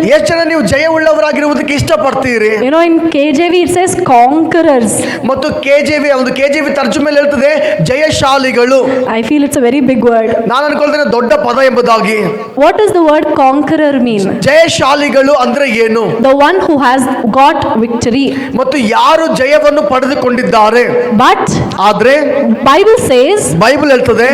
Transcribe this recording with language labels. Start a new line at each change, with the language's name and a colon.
Kannada: ಎಷ್ಟು ಜನ ನೀವು ಜಯ ಉಳ್ಳವರಾಗಿರುವುದಕ್ಕೆ ಇಷ್ಟಪಡ್ತೀರಿ?
English: You know, in KJV it says conquerors.
Kannada: ಮತ್ತು ಕೆಜೆವಿ ತರ್ಜುಮೆಯಲ್ಲಿ ಹೇಳ್ತದೆ ಜಯಶಾಲಿಗಳು.
English: I feel it's a very big word.
Kannada: ನಾನು ಅನ್ಕೊಳ್ತೇನೆ ದೊಡ್ಡ ಪದ ಎಂಬುದಾಗಿ.
English: What does the word conqueror mean?
Kannada: ಜಯಶಾಲಿಗಳು ಅಂದ್ರೆ ಏನು?
English: The one who has got victory.
Kannada: ಮತ್ತು ಯಾರು ಜಯವನ್ನು ಪಡೆದುಕೊಂಡಿದ್ದಾರೆ.
English: But
Kannada: ಆದ್ರೆ
English: Bible says,
Kannada: ಬೈಬಲ್ ಹೇಳ್ತದೆ,